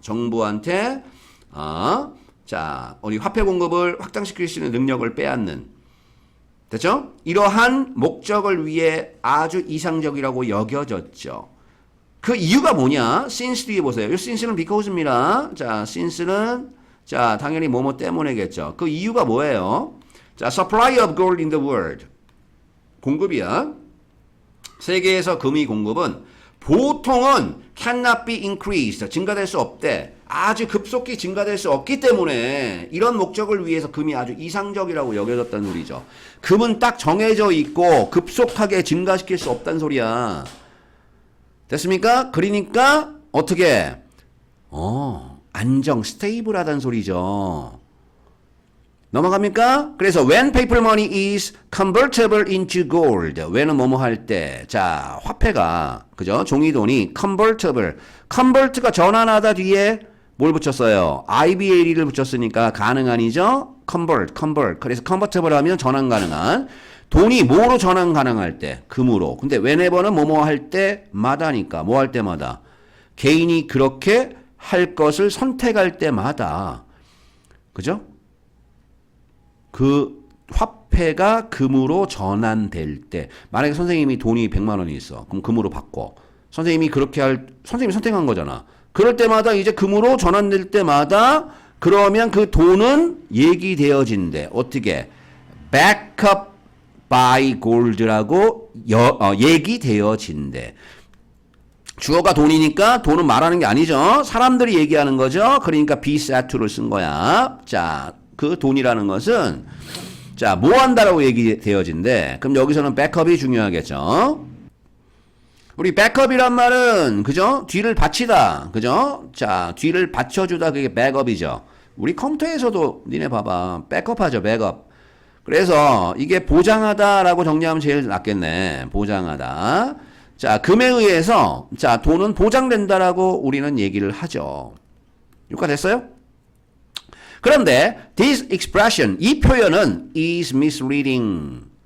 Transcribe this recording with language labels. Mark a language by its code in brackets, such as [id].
[ko] 정부한테, 자, 우리 화폐 공급을 확장시킬 수 있는 능력을 빼앗는. 됐죠? 이러한 목적을 위해 아주 이상적이라고 여겨졌죠. 그 이유가 뭐냐? since 뒤에 보세요. 이 since는 because입니다. 자, since는 자, 당연히 뭐뭐 때문에겠죠. 그 이유가 뭐예요? [en] 자, supply of gold in the world. [ko] 공급이야. 세계에서 금의 공급은 보통은 [en] cannot be increased. [ko] 증가될 수 없대. 아주 급속히 증가될 수 없기 때문에 이런 목적을 위해서 금이 아주 이상적이라고 여겨졌다는 소리죠. 금은 딱 정해져 있고 급속하게 증가시킬 수 없다는 소리야. 됐습니까? 그러니까 어떻게? 안정, 스테이블하다는 소리죠. 넘어갑니까? [en] 그래서 when paper money is convertible into gold. [ko] when은 뭐뭐 할 때. 자, 화폐가 그죠? 종이돈이 convertible. convert가 전환하다 뒤에 뭘 붙였어요? IBLE를 붙였으니까 가능한이죠? convert. 그래서 convertible 하면 전환 가능한. 돈이 뭐로 전환 가능할 때? 금으로. 근데 whenever는 뭐뭐 할 때마다니까. 뭐 할 때마다. 개인이 그렇게 할 것을 선택할 때마다. 그죠? 그 화폐가 금으로 전환될 때. 만약에 선생님이 돈이 100만 원이 있어. 그럼 금으로 바꿔. 선생님이 선생님이 선택한 거잖아. 그럴 때마다 이제 금으로 전환될 때마다 그러면 그 돈은 얘기되어진대. 어떻게? [en] backup by gold [ko] 라고 얘기되어진대. 주어가 돈이니까 돈은 말하는 게 아니죠. 사람들이 얘기하는 거죠. 그러니까 [en] be said to [ko] 를 쓴 거야. 자, 그 돈이라는 것은 자, 뭐 한다라고 얘기되어진대. 그럼 여기서는 backup이 중요하겠죠. 우리 backup이란 말은 그죠? 뒤를 받치다. 그죠? 자, 뒤를 받쳐주다. 그게 backup이죠. 우리 컴퓨터에서도 니네 봐봐. backup하죠. backup. 그래서 이게 보장하다라고 정리하면 제일 낫겠네. 보장하다. 자, 금에 의해서 자, 돈은 보장된다라고 우리는 얘기를 하죠. 여기까지 됐어요? [en] 그런데 this expression, [ko] 이 표현은 [en] is misleading.